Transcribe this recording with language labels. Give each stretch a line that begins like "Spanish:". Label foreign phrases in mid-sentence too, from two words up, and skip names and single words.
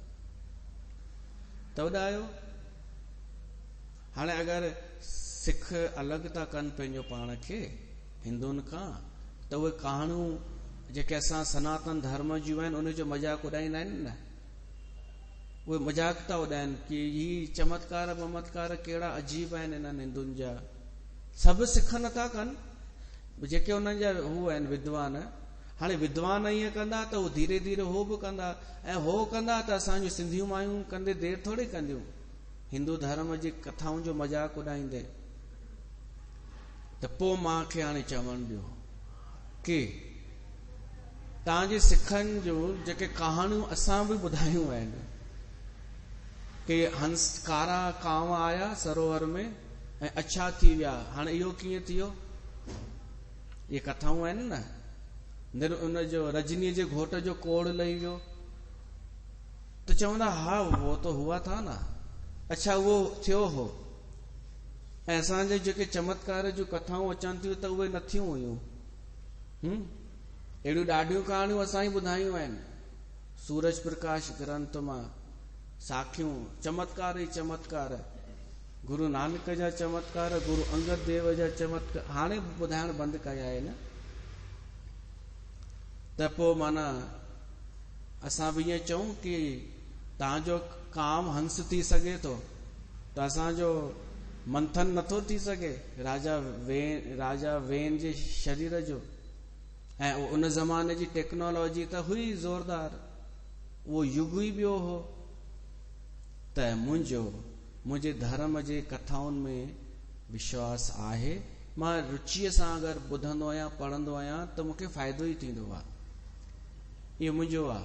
Sindhi: त उॾायो। हाणे अगरि सिख अलॻि था कनि पंहिंजो पाण खे हिंदुनि खां, त उहे कहाणियूं जेके असां सनातन धर्म जूं आहिनि उनजो मज़ाक उॾाईंदा आहिनि न, उहे मज़ाक था उॾाइनि कि ही चमत्कार वमत्कार कहिड़ा अजीब आहिनि इन्हनि हिंदुनि जा। सभु सिख नथा कनि, जेके उन्हनि जा हू आहिनि विद्वान। हाणे विद्वान ईअं कंदा त उहो धीरे धीरे हो बि कंदा, ऐं हो कंदा त असांजूं सिंधियूं मायूं कंदे देरि थोरी कंदियूं हिंदू धर्म जी कथाउनि जो मज़ाक उॾाईंदे। त पोइ मूंखे हाणे चवणु ॾियो कि तव्हांजे सिखनि जूं जेके कहाणियूं असां बि ॿुधायूं आहिनि कि हंस कारा कांव आया सरोवर में ऐं अछा थी विया, हाणे इहो कीअं थियो? इहे कथाऊं आहिनि न। उनजो रजनीअ जे घोट जो कोड़ लही वियो त चवंदा हा
Hindi: वो तो हुआ था न,
Sindhi: अच्छा उहो थियो हो। ऐं असांजे जेके चमत्कार जूं कथाऊं अचनि थियूं त उहे न थियूं हुयूं। अहिड़ियूं ॾाढियूं कहाणियूं असां ई ॿुधायूं आहिनि सूरज प्रकाश ग्रंथ मां, साखियूं, चमत्कार ई चमत्कार, गुरु नानक जा चमत्कार, गुरु अंगद देव जा चमत्कार हाणे ॿुधाइण बंदि कया आहिनि। त पोइ माना असां बि ईअं चऊं कि तव्हांजो काम हंस थी सघे थो त असांजो मंथन नथो थी सघे राजा वेन जे शरीर जो। ऐं उन ज़माने जी टेक्नोलॉजी त हुई ज़ोरदार, उहो युग ई ॿियो हो। त मुंहिंजे धर्म जे कथाउनि में विश्वास आहे, मां रुचीअ सां अगरि ॿुधंदो आहियां पढ़ंदो आहियां त मूंखे फ़ाइदो ई थींदो आहे, इहो मुंहिंजो आहे।